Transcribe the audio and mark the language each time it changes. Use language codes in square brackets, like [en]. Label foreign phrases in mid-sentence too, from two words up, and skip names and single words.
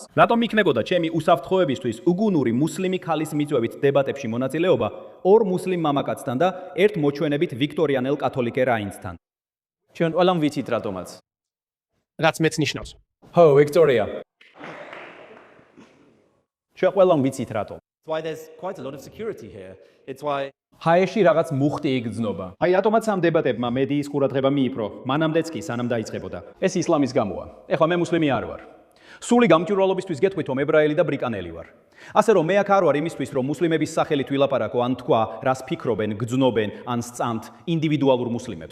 [ka] რატომ იქნებოდა ჩემი უსაფრთხოებისთვის უგუნური მუსლიმი ქალის მიწვევით დებატებში მონაწილეობა ორ მუსლიმ მამაკაცთან და ერთ მოჩვენებით ვიქტორიანელ კათოლიკე რაინსთან? ჩვენ ყველამ ვიცით რატომაც. რაც მეც ნიშნავს. ჰო, ვიქტორია. ჩვენ ყველამ ვიცით რატომ. [en] That's why there's quite a lot of security here. It's why [ka] ჰაეში რაღაც მუხტი იგრძნობა. აი რატომაც ამ დებატებმა მედიის ყურადღება მიიპყრო, მანამდეც კი სანამ დაიწყებოდა. ეს ისლამის გამოა. ეხლა მე მუსლიმი არ ვარ. სული გამჭვირვალობისთვის გეტყვით, რომ ებრაელი და ბრიკანელი ვარ. ასე რომ მე აქ არ ვარ იმისთვის, რომ მუსლიმების სახელით ვილაპარაკო ან თქვა, რას ფიქრობენ, გძნობენ ან სწამთ ინდივიდუალურ მუსლიმებს.